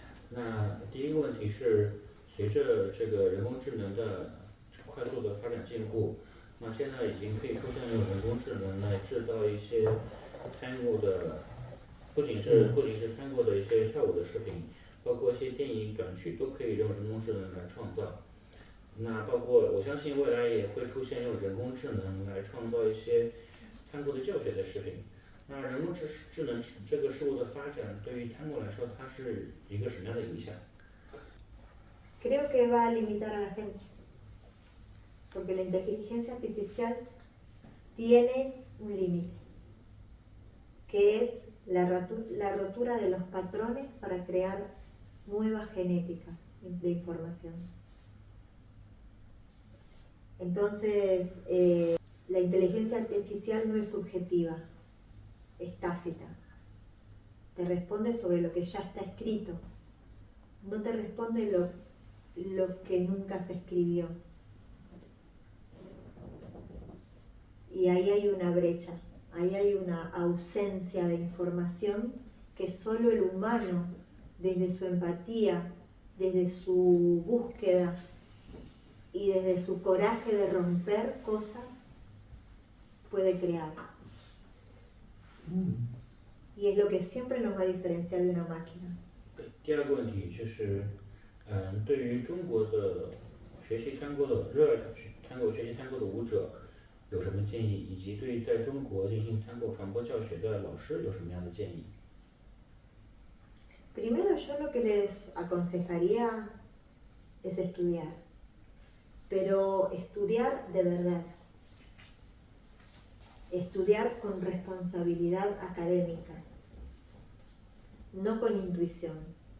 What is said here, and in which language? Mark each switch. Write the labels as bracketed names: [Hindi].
[Chinese] 那第一个问题是，随着这个人工智能的快速的发展进步，那现在已经可以出现用人工智能来制造一些 Tango 的，不仅是 Tango 的一些跳舞的视频，包括一些电影短剧都可以用人工智能来创造。那包括我相信未来也会出现用人工智能来创造一些 Tango 的教学的视频。那人工智能这个事物的发展，对于 Tango 来说，它是一个什么样的影响？ [Spanish] Creo que va a limitar a la gente, porque la inteligencia artificial tiene un límite, que es la rotura de los patrones para crear nuevas genéticas de información. Entonces, la inteligencia artificial no es subjetiva, es tácita. Te responde sobre lo que ya está escrito, no te responde lo que nunca se escribió. Y ahí hay una brecha, ahí hay una ausencia de información que solo el humano, desde su empatía, desde su búsqueda y desde su coraje de romper cosas, puede crear. Y es lo que siempre nos va a diferenciar de una máquina. [Chinese] 第二个问题就是，对于中国的学习 Tango 的热爱学习 Tango 的舞者有什么建议，以及对在中国进行 Tango 传播教学的老师有什么样的建议？ [Spanish] Primero yo lo que les aconsejaría es estudiar, pero estudiar de verdad, estudiar con responsabilidad académica, no con intuición.